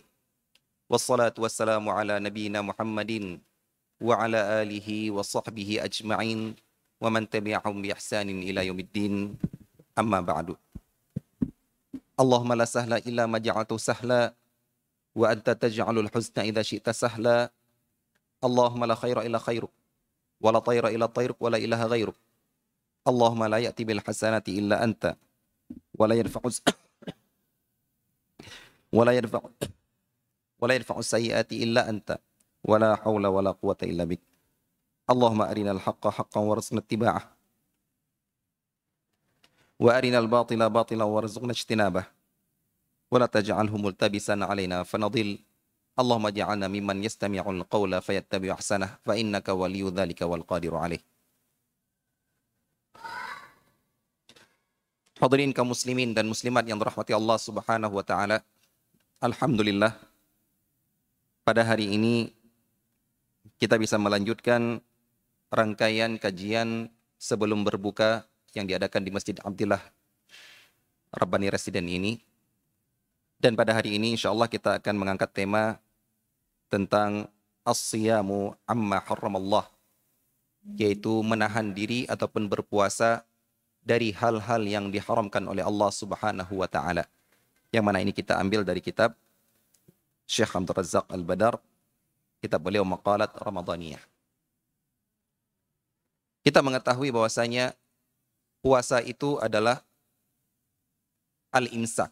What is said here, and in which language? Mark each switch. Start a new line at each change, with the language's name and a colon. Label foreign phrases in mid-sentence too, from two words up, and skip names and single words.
Arabic: والصلاة والسلام على نبينا محمد وعلى آله وصحبه أجمعين ومن تبعهم بإحسان إلى يوم الدين. أما بعد. اللهم لا سهل إلا ما جعلت سهلا وأنت تجعل الحزن إذا شئت سهلا. اللهم لا خير إلا خيرك ولا طير إلا طيرك ولا إله غيرك. اللهم لا يأتي بالحسنات إلا أنت ولا يدفع ولا يدفع ولا يدفع السيئات إلا أنت ولا حول ولا قوة إلا بك. اللهم أرنا الحق حقا وارزقنا اتباعه وأرنا الباطل باطلا وارزقنا اجتنابه ولا تجعله ملتبسا علينا فنضل. اللهم اجعلنا ممن يستمع القول فيتبع أحسنه فإنك ولي ذلك والقادر عليه.
Indonesian: Hadirin kaum muslimin dan muslimat yang dirahmati Allah
Arabic: سبحانه وتعالى.
Indonesian: Alhamdulillah, pada hari ini kita bisa melanjutkan rangkaian kajian sebelum berbuka yang diadakan di Masjid Abdillah Rabbani Residen ini. Dan pada hari ini insyaallah kita akan mengangkat tema tentang
Arabic: الصيام عما حرم الله,
Indonesian: yaitu menahan diri ataupun berpuasa dari hal-hal yang diharamkan oleh Allah
Arabic: سبحانه وتعالى.
Indonesian: Yang mana ini kita ambil dari kitab Syekh Abdul Razzaq Al-Badar, kitab beliau Maqalat Ramadaniyah. Kita mengetahui bahwasanya puasa itu adalah al-imsak.